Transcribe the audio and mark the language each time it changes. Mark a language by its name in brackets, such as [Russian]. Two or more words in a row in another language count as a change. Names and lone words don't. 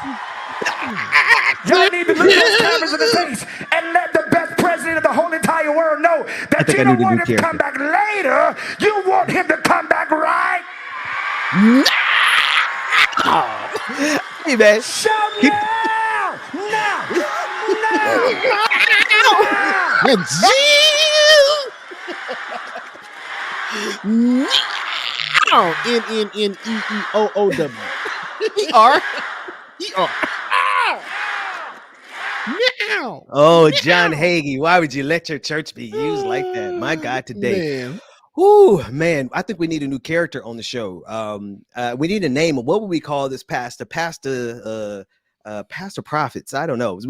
[English] Y'all need to look at those cameras in the face and let the best president of the whole entire world know that you don't want him to come back later, you want him to come back right now. Hey, man. Shout now! Now! Now! N-N-N-E-E-O-O-W. E-R. E-R. Meow. Oh, John Hagee, why would you let your church be used like that? My God, today. Man. Ooh, man, I think we need a new character on the show. We need a name. What would we call this pastor? Pastor Prophets. I don't know.